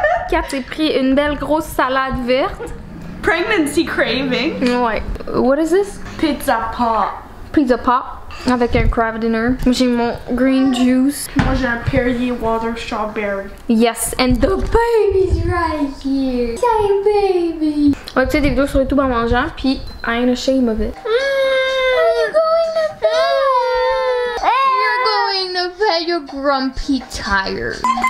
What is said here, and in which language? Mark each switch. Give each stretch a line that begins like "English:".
French: Kat s'est pris une belle grosse salade verte.
English: Pregnancy craving.
French: Ouais.
English: What is this? Pizza pop.
French: Pizza pop avec un craft dinner. J'ai mon green juice. Moi j'ai un Perrier water strawberry.
English: Yes, and the baby's right here. Say baby.
French: On va écouter des vidéos sur YouTube en mangeant, puis
English: I ain't ashamed of it. Are you going to bed? You're going to bed. You're grumpy tired.